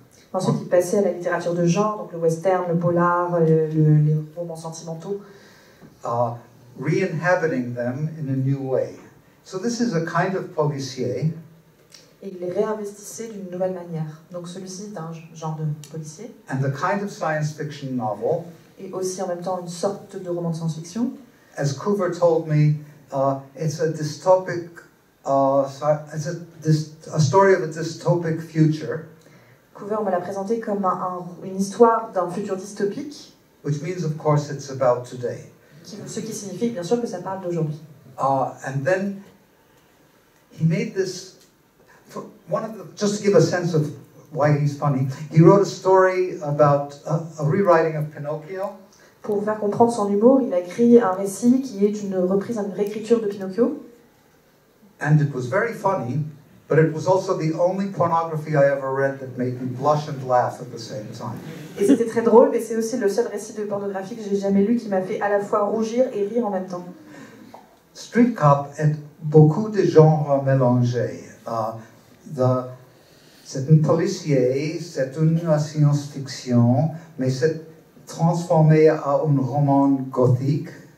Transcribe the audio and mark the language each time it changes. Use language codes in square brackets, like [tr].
[fr] Ensuite, il passait à la littérature de genre, donc le western, le polar, les romans sentimentaux. [en] Re-inhabiting them in a new way. So this is a kind of policier. [fr] Et il les réinvestissait d'une nouvelle manière. Donc celui-ci est un genre de policier. [en] And a kind of science fiction novel. [fr] Et aussi en même temps une sorte de roman de science-fiction. [en] As Coover told me, it's a dystopic, it's a story of a dystopic future. [fr] Coover me l'a présenté comme une histoire d'un futur dystopique. [en] Which means, of course, it's about today. [fr] Ce qui signifie bien sûr que ça parle d'aujourd'hui. [en] And then he made this, just to give a sense of why he's funny, he wrote a story about a rewriting of Pinocchio. [fr] Pour vous faire comprendre son humour, il a écrit un récit qui est une reprise, une réécriture de Pinocchio. [en] And it was very funny, but it was also the only pornography I ever read that made me blush and laugh at the same time. [fr] Et c'était très drôle, mais c'est aussi le seul récit de pornographie que j'ai jamais lu qui m'a fait à la fois rougir et rire en même temps. Street Cop est beaucoup de genres mélangés. C'est un policier, c'est une science-fiction, mais c'est transformé en un roman gothique.